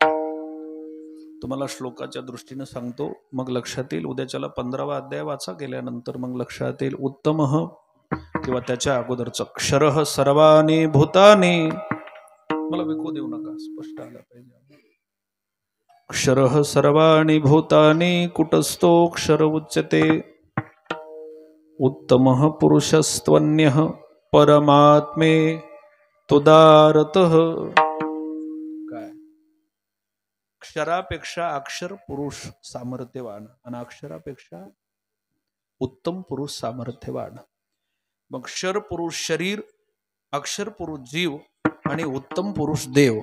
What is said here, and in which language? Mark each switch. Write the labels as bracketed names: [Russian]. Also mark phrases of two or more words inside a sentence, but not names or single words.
[Marathi] तुम्हाला श्लोकाच्या दृष्टीने सांगतो, मग लक्षात येईल. उद्याच्याला 15वा अध्याय वाचा गेल्यानंतर मग लक्षात येईल. उत्तम किंवा त्याच्या अगोदरचं [Sanskrit] क्षरः सर्वाणि भूतानि, [Marathi] मला विकू देऊ नका, स्पष्ट आला पाहिजे. [Sanskrit] क्षरः सर्वाणि भूतानि कुटस्थो क्षर उच्यते, उत्तमः पुरुषस्त्वन्यः परमात्मे तुदारतः. [Marathi] काय? क्षरापेक्षा अक्षर पुरुष सामर्थ्यवान आणि अक्षरापेक्षा उत्तम पुरुष सामर्थ्यवान. मग क्षर पुरुष शरीर, अक्षर पुरुष जीव आणि उत्तम पुरुष देव.